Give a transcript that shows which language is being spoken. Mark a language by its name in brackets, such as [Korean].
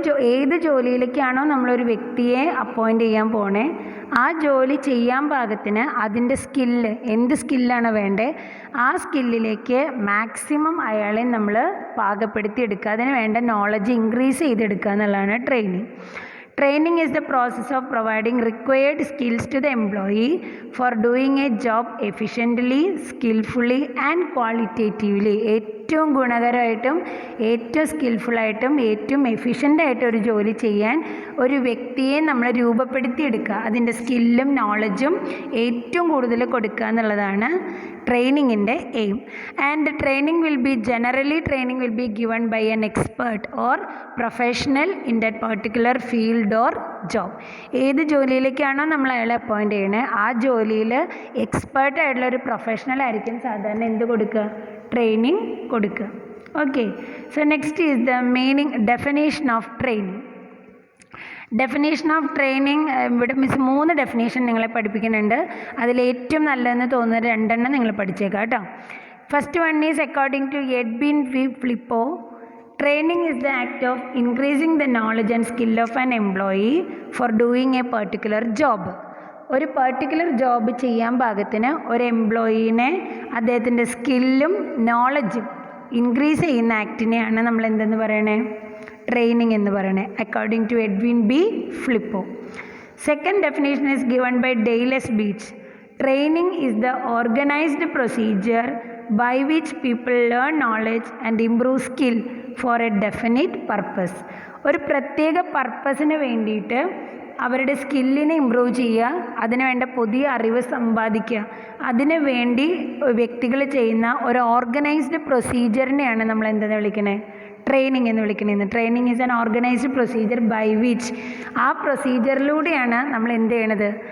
[Malayalam] ഏത് ജോലിയിലേക്കാണോ നമ്മളൊരു വ്യക്തിയെ അപ്പോയിൻ്റ് ചെയ്യാൻ പോണേ, ആ ജോലി ചെയ്യാൻ പാകത്തിന് അതിൻ്റെ സ്കില്ല്, എന്ത് സ്കില്ലാണ് വേണ്ടത്, ആ സ്കില്ലിലേക്ക് മാക്സിമം അയാളെ നമ്മൾ പാകപ്പെടുത്തി എടുക്കുക. അതിന് വേണ്ട നോളജ് ഇൻക്രീസ് ചെയ്തെടുക്കുക എന്നുള്ളതാണ് training. [English] Training is the process of providing required skills to the employee for doing a job efficiently, skillfully and qualitatively. [Malayalam] ഏറ്റവും ഗുണകരമായിട്ടും ഏറ്റവും സ്കിൽഫുള്ളായിട്ടും ഏറ്റവും എഫിഷ്യൻ്റായിട്ടും ഒരു ജോലി ചെയ്യാൻ ഒരു വ്യക്തിയെ നമ്മൾ രൂപപ്പെടുത്തിയെടുക്കുക. അതിൻ്റെ സ്കില്ലും നോളജും ഏറ്റവും കൂടുതൽ കൊടുക്കുക എന്നുള്ളതാണ് ട്രെയിനിങ്ങിൻ്റെ aim. [English] And training will be given by an expert or professional in that particular field or job. [Malayalam] ഏത് ജോലിയിലേക്കാണോ നമ്മൾ അയാളെ അപ്പോയിൻ്റ് ചെയ്യണേ, ആ ജോലിയിൽ എക്സ്പേർട്ടായിട്ടുള്ള ഒരു പ്രൊഫഷണൽ ആയിരിക്കും സാധാരണ എന്ത് കൊടുക്കുക? ട്രെയിനിങ് കൊടുക്കുക. [English] Okay, so next is the definition of training. Definition of training [Malayalam] ഇവിടെ മിസ് 3 ഡെഫിനേഷൻ നിങ്ങളെ പഠിപ്പിക്കുന്നുണ്ട്. അതിൽ ഏറ്റവും നല്ലതെന്ന് തോന്നുന്ന 2 നിങ്ങൾ പഠിച്ചേക്കാം കേട്ടോ. [English] First one is according to Edwin B Flippo, training is the act of increasing the knowledge and skill of an employee for doing a particular job. [Malayalam] ഒരു പെർട്ടിക്കുലർ ജോബ് ചെയ്യാൻ പാകത്തിന് ഒരു എംപ്ലോയീനെ അദ്ദേഹത്തിൻ്റെ സ്കില്ലും നോളജും ഇൻക്രീസ് ചെയ്യുന്ന ആക്ടിനെയാണ് നമ്മൾ എന്തെന്ന് പറയണേ? ട്രെയിനിങ് എന്ന് പറയണേ, [English] According to Edwin B Flippo. Second definition is given by Dale S Beach. Training is the organised procedure by which people learn knowledge and improve skill for a definite purpose. [Malayalam] ഒരു പ്രത്യേക പർപ്പസിന് വേണ്ടിയിട്ട് അവരുടെ സ്കില്ലിനെ ഇമ്പ്രൂവ് ചെയ്യുക, അതിന് വേണ്ട പുതിയ അറിവ് സമ്പാദിക്കുക, അതിനു വേണ്ടി വ്യക്തികൾ ചെയ്യുന്ന ഒരു ഓർഗനൈസ്ഡ് പ്രൊസീജിയറിനെയാണ് നമ്മൾ എന്തെന്ന് വിളിക്കണേ? ട്രെയിനിങ് എന്ന് വിളിക്കണേന്ന്. [English] training is an organised procedure by which, [Malayalam] ആ പ്രൊസീജിയറിലൂടെയാണ് നമ്മൾ എന്ത് ചെയ്യണത്?